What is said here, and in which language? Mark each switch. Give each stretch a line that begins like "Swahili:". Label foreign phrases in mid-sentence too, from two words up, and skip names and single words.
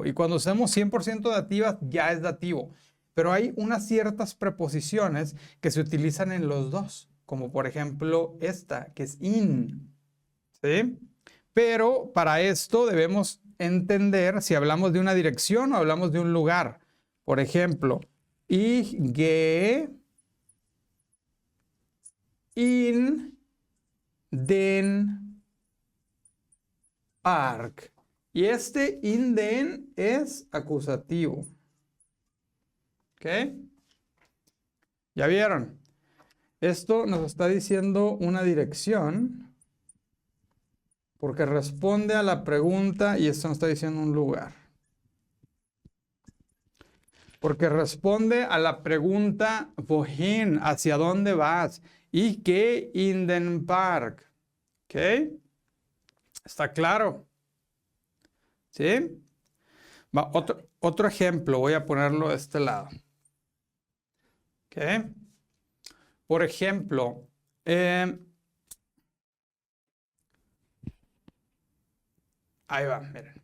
Spanish: Y cuando usemos 100% dativas, ya es dativo. Pero hay unas ciertas preposiciones que se utilizan en los dos, como por ejemplo esta, que es in. ¿Sí? Pero para esto debemos entender si hablamos de una dirección o hablamos de un lugar. Por ejemplo,
German: ich gehe in den Park.
Spanish: Y este
German: in den
Spanish: es acusativo. ¿Ok? ¿Ya vieron? Esto nos está diciendo una dirección porque responde a la pregunta y esto nos está diciendo un lugar. Porque responde a la pregunta wohin, ¿hacia dónde vas?
German: Ich gehe in den Park.
Spanish: ¿Ok? ¿Está claro? ¿Sí? Va, otro ejemplo, voy a ponerlo de este lado. ¿Ok? Por ejemplo, ahí va, miren.